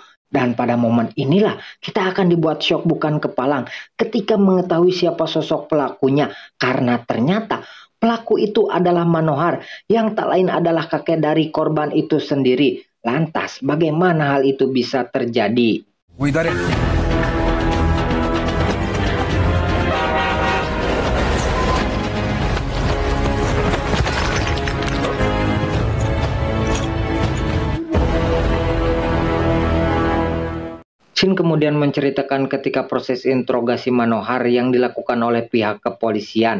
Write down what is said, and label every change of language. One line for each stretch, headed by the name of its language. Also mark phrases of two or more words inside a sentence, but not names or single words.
Indonesian: Dan pada momen inilah kita akan dibuat syok bukan kepalang ketika mengetahui siapa sosok pelakunya. Karena ternyata pelaku itu adalah Manohar yang tak lain adalah kakek dari korban itu sendiri. Lantas bagaimana hal itu bisa terjadi?
Hindi: वो इधर है।
Indonesian: Shin kemudian menceritakan ketika proses interogasi Manohar yang dilakukan oleh pihak kepolisian.